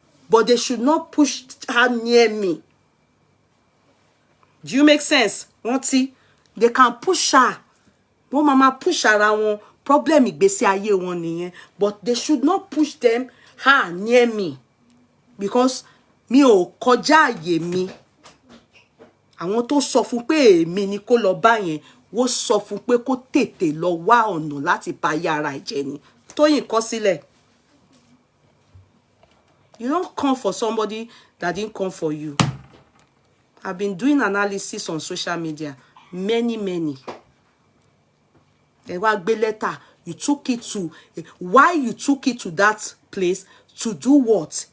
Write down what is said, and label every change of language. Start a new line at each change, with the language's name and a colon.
English: But they should not push her near me. Do you make sense? They can push her.
Yoruba: Wọ́n mama push ara wọn.
English: Problem
Yoruba: ìgbésí ayé wọn nìyẹn.
English: But they should not push her near me. Because
Yoruba: mi ò kọjá àyè mi. Àwọn tó sọ fún pé èmi ni kó lọ bá yẹn, wọ́n sọ fún pé kó tètè lọ wá ọ̀nà láti pa ayé ara ẹ̀ jẹ́ ni. Tóyìn kọ sílẹ̀.
English: You don't come for somebody that didn't come for you. I've been doing analysis on social media. Many.
Yoruba: Ẹ wá gbé
English: letter. You took it to... Why you took it to that place? To do what?